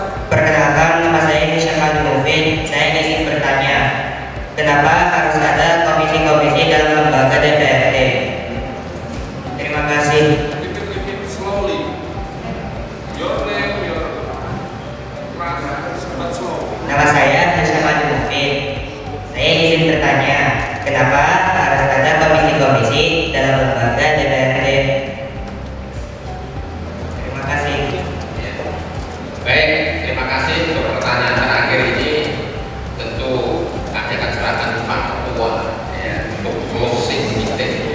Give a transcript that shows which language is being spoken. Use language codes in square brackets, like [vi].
[id] Perkenalkan, nama saya Syafat Mufid. Saya ingin bertanya, kenapa harus ada komisi-komisi dalam lembaga DPRD? Terima kasih. [en] Slowly. Your name, your class, but slow. [id] Nama saya Syafat Mufid. Saya ingin bertanya, kenapa harus ada komisi-komisi dalam lembaga DPRD? Terima kasih. Baik, terima kasih untuk pertanyaan terakhir ini. Tentu kami akan serahkan Pak Ketua untuk closing meeting.